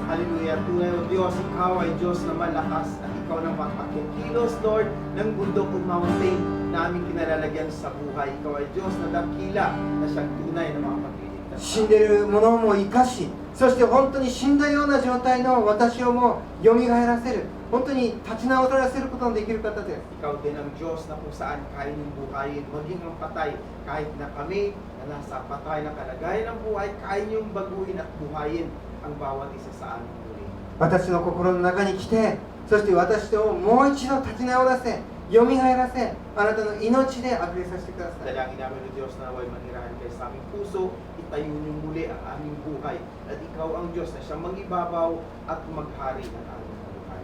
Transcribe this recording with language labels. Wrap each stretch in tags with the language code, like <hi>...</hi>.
<tl>Hallelujah. Tunay o Diyos, Ikaw ay Diyos na malakas at Ikaw na mapagkikilos, Lord, ng bundok o mountain na aming kinalalagyan sa buhay. Ikaw ay Diyos na dakila na siyang tunay na makapagkiligtas.</tl> <ja>死んでいるものも生かし、そして本当に死んだような状態の私をも蘇らせる、本当に立ち直らせることのできる方です。</ja> <tl>Ikaw din ang Diyos na kung saan kaya niyong buhayin, maging ang patay, kahit na kami na nasa patay na kalagayan ng buhay, kaya niyong baguhin at buhayin ang bawat isa sa aming muli.</tl> <ja>私の心の中に来て、そして私をもう一度立ち直らせ、蘇らせ、あなたの命で溢れさせてください。</ja> <tl>Dalangin namin o Diyos na naway manirahan kayo sa aming puso, itayo niyong muli ang aming buhay, at Ikaw ang Diyos na siyang magibabaw at maghari ng aming buhay.</tl>